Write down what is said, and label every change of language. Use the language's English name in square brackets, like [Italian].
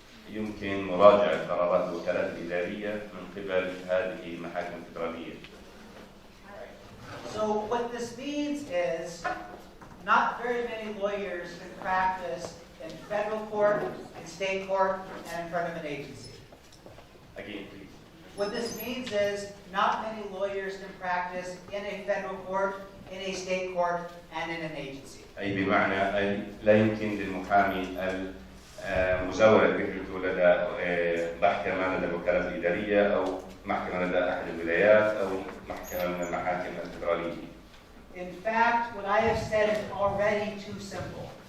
[Arabic] يمكن مراجعة قرارات الوكالات الإدارية من قبل هذه المحاكم الفيدرالية. [English] So what this means is not very many lawyers can practice in federal court, in state court, and in front of an agency. Again, please. What this means is not many lawyers can practice in a federal court, in a state court, and in an agency. [Arabic] أي بمعنى لا يمكن للمحامي مزاولة فكرته لدى محكمة لدى الوكالات الإدارية أو محكمة لدى أحد الولايات أو محكمة من المحاكم الفيدرالية. [English] In fact, what I have said is already too simple.